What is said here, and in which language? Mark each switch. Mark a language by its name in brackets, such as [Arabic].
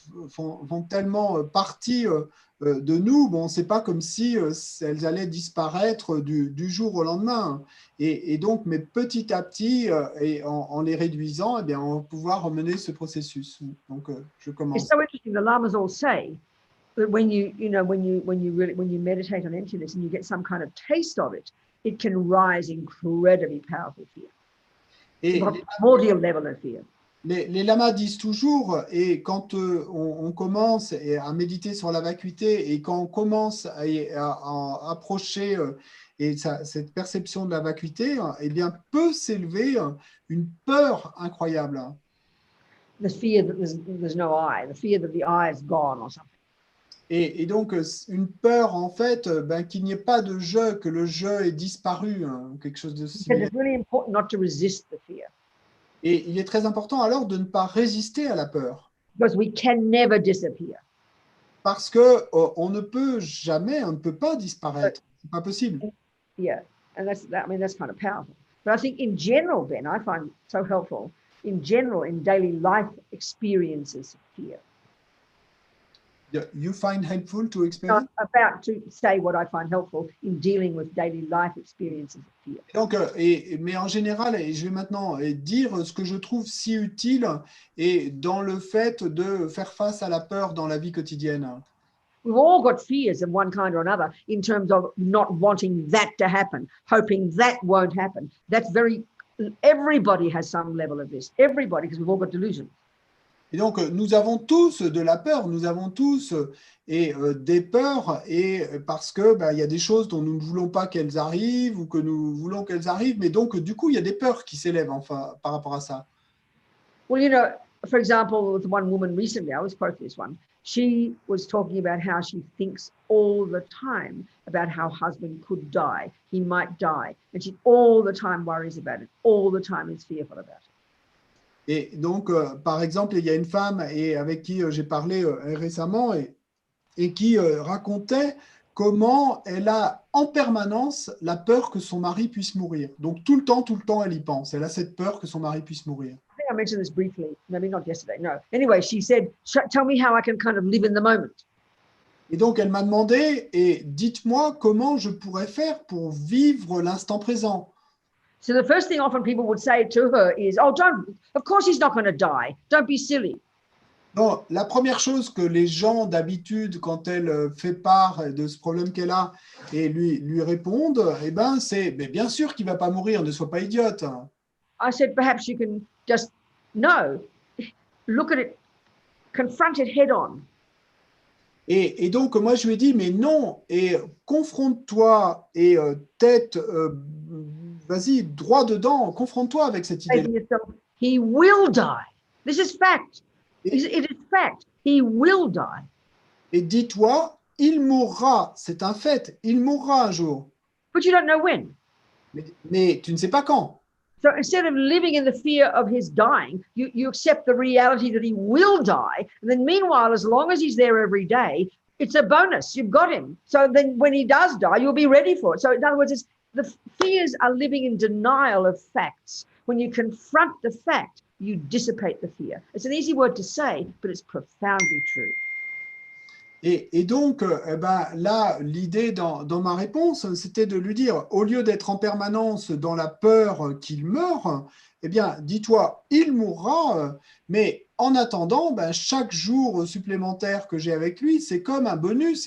[French] font tellement partie de nous. Bon, c'est pas comme si elles allaient disparaître du jour au lendemain. Et donc, mais petit à petit, et en les réduisant, eh bien, on va pouvoir mener ce processus. Donc, je [English] It's [French] commence. [English] so interesting. The lamas all say that when you meditate on emptiness and you get some kind of taste of it, it can rise incredibly powerful fear. [French] Et [English] Primordial level of fear. [French] les lamas disent toujours, et quand on commence à méditer sur la vacuité, et quand on commence à approcher cette perception de la vacuité, eh bien, peut s'élever une peur incroyable. [English] The fear that there's no I, the fear that the I is gone or something. [French] Et donc, une peur, en fait, qu'il n'y ait pas de je, que le je ait disparu, quelque chose de similaire. [English] It's really important not to resist the fear. [French] Et il est très important alors de ne pas résister à la peur. [English] Because we can never disappear. [French] Parce que on ne peut jamais, on ne peut pas disparaître. C'est pas possible. [English] Yeah, and that's kind of powerful. But I think in general, Ben, I find so helpful in general in daily life experiences fear. You find helpful to I'm experience? about to say what I find helpful in dealing with daily life experiences of fear. [French] Donc, mais en général, et je vais maintenant dire ce que je trouve si utile et dans le fait de faire face à la peur dans la vie quotidienne. [English] We've all got fears of one kind or another in terms of not wanting that to happen, hoping that won't happen. Everybody has some level of this. Everybody, because we've all got delusions. [French] Et donc, nous avons tous de la peur, nous avons tous des peurs, et parce que il y a des choses dont nous ne voulons pas qu'elles arrivent ou que nous voulons qu'elles arrivent, mais donc, du coup, il y a des peurs qui s'élèvent enfin, par rapport à ça. [English] Well, you know, for example, with one woman recently, I always quote this one, she was talking about how she thinks all the time about how husband could die, he might die, and she all the time worries about it, all the time is fearful about it. [French] Et donc, par exemple, il y a une femme avec qui j'ai parlé récemment et qui racontait comment elle a en permanence la peur que son mari puisse mourir. Donc, tout le temps, elle y pense. Elle a cette peur que son mari puisse mourir. [English] I think I mentioned this briefly, maybe not yesterday, no. Anyway, she said, tell me how I can kind of live in the moment. [French] Et donc, elle m'a demandé, et dites-moi comment je pourrais faire pour vivre l'instant présent. [English] So the first thing often people would say to her is, of course he's not going to die. Don't be silly. [French] Donc, la première chose que les gens d'habitude, quand elle fait part de ce problème qu'elle a et lui répondent, eh ben, c'est mais bien sûr qu'il ne va pas mourir, ne sois pas idiote. [English] I said, perhaps you can just, no, look at it, confront it head on. [French] Et donc, moi, je lui ai dit, mais non, et confronte-toi et tête, vas-y, droit dedans, confronte-toi avec cette idée. [English] He will die. This is fact. It is fact. He will die. [French] Et dis-toi, il mourra, c'est un fait, il mourra un jour. [English] But you don't know when. [French] Mais tu ne sais pas quand. [English] So instead of living in the fear of his dying, you accept the reality that he will die. And then meanwhile, as long as he's there every day, it's a bonus. You've got him. So then when he does die, you'll be ready for it. So in other words, the fears are living in denial of facts. When you confront the fact, you dissipate the fear. It's an easy word to say, but it's profoundly true. [French] Et donc, là, l'idée dans ma réponse, c'était de lui dire, au lieu d'être en permanence dans la peur qu'il meure, eh bien, dis-toi, il mourra, mais en attendant, chaque jour supplémentaire que j'ai avec lui, c'est comme un bonus.